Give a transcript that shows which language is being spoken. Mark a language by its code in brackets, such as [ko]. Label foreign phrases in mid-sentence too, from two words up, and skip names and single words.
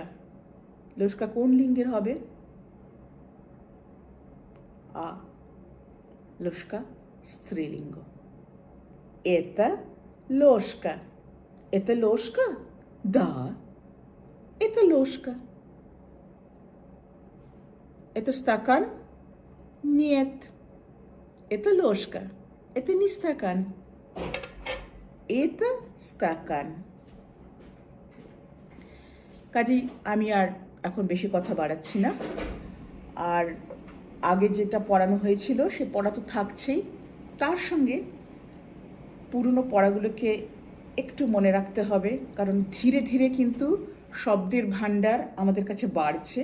[bn] লোশকা কোন লিঙ্গের হবে? আ, লোশকা স্ত্রীলিঙ্গ। এটা লোশকা, এটা লোশকা, দা, এটা লোশকা। [ru] Это стакан? Нет. Это ложка. Это не стакан. Это стакан. [bn] কাজেই আমি আর এখন বেশি কথা বাড়াচ্ছি না। আর আগে যেটা পড়ানো হয়েছিল সে পড়া তো থাকছেই, তার সঙ্গে পুরনো পড়াগুলোকে একটু মনে রাখতে হবে, কারণ ধীরে ধীরে কিন্তু শব্দের ভাণ্ডার আমাদের কাছে বাড়ছে।